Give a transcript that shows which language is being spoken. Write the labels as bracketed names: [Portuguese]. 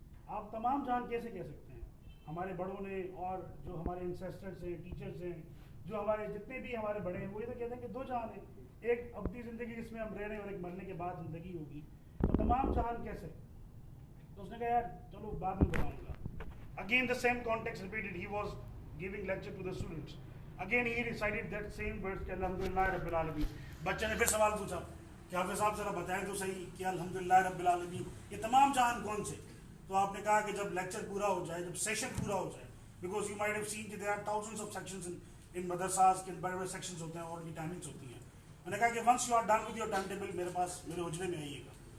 [Urdu] آپ تمام جہان کیسے کہہ سکتے ہیں؟ ہمارے بڑوں نے اور جو ہمارے انسیسٹرز ہیں, ٹیچرز ہیں, جو ہمارے جتنے بھی ہمارے بڑے ہیں, وہ یہ تو کہتے ہیں کہ دو جہان ہیں, ایک ابدی زندگی جس میں ہم رہ رہے ہیں اور ایک مرنے کے بعد زندگی ہوگی, تو تمام جہان کیسے؟ تو اس نے کہا یار چلو بعد میں بتاؤں گا. [English] Again the same context repeated. He was giving lecture to the students. Again he recited that same verse کہ [Arabic] الحمدللہ رب العالمین. [Urdu] بچے نے پھر سوال پوچھا کہ حافظ صاحب ذرا بتائیں تو صحیح کہ [Arabic] الحمدللہ رب العالمین [Urdu] یہ تمام جہان کون سے؟ تو آپ نے کہا کہ جب لیکچر پورا ہو جائے, جب سیشن پورا ہو جائے, [English] because you might have seen [Urdu] کہ [English] there are thousands of sections in [Urdu] مدرساز کے بڑے بڑے سیکشنز ہوتے ہیں اور ان کی ٹائمنگس ہوتی ہیں. میں نے کہا کہ [English] once you are done with your time table [Urdu] میرے پاس میرے حجرے میں آئیے گا.